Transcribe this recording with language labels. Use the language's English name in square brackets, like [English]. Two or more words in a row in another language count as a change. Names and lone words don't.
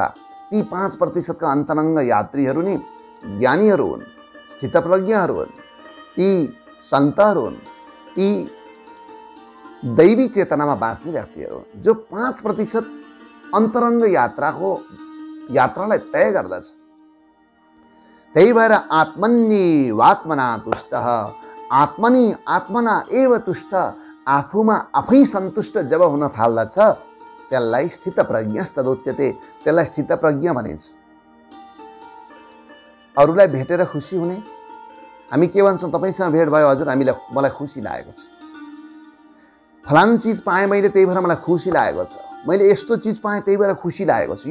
[Nepali] ती 5% का अन्तरङ्ग यात्रीहरू नि ज्ञानीहरू हुन्, स्थितप्रज्ञहरू हुन्, ती सन्तहरू हुन्, ती दैवी चेतनामा बाँच्ने व्यक्तिहरू हुन्, जो 5% अन्तरङ्ग यात्रालाई तय गर्दछ। त्यही भएर [Sanskrit] आत्मन्येवात्मना तुष्ट, आत्मना एव तुष्ट। [Nepali] आफूमा आफै सन्तुष्ट जब हुन थाल्दछ, त्यसलाई स्थितप्रज्ञस्तदुच्यते, त्यसलाई स्थितप्रज्ञ भनिन्छ। अरूलाई भेटेर खुसी हुने, हामी के भन्छौँ? तपाईँसँग भेट भयो हजुर, मलाई खुसी लागेको छ, फलानु चिज पाएँ मैले त्यही भएर मलाई खुसी लागेको छ, मैले यस्तो चिज पाएँ त्यही भएर खुसी लागेको छ।